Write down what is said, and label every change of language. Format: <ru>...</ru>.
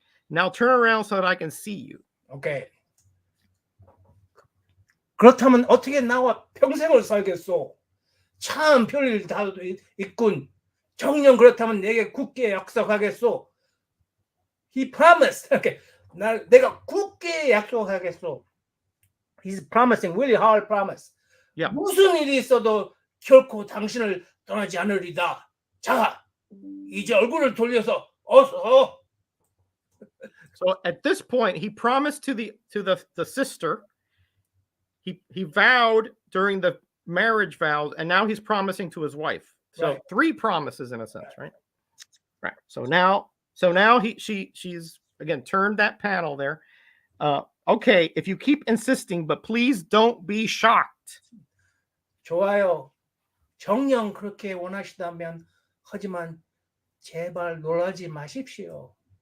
<en>Now turn around so that I can see you. Okay.</en> <ko>그렇다면 어떻게 나와 평생을 살겠소? 참 별일 다 있군. 정녕 그렇다면 내게 굳게 약속하겠소.</ko> <en>He promised. Okay.</en> <ko>내가 굳게 약속하겠소.</ko> <en>He's promising, really hard promise. Yeah.</en> <ko>무슨 일이 있어도 결코 당신을 떠나지 않으리다. 자, 이제 얼굴을 돌려서 어서.</ko> <en>So at this point, he promised to the sister. He vowed during the marriage vows, and now he's promising to his wife. So right. 3 promises in a sense, right? Right. So now she's again turned that panel there. Okay, if you keep insisting, but please don't be shocked.</en> <ko>좋아요. 정녕 그렇게 원하시다면 하지만 제발 놀라지 마십시오.</ko>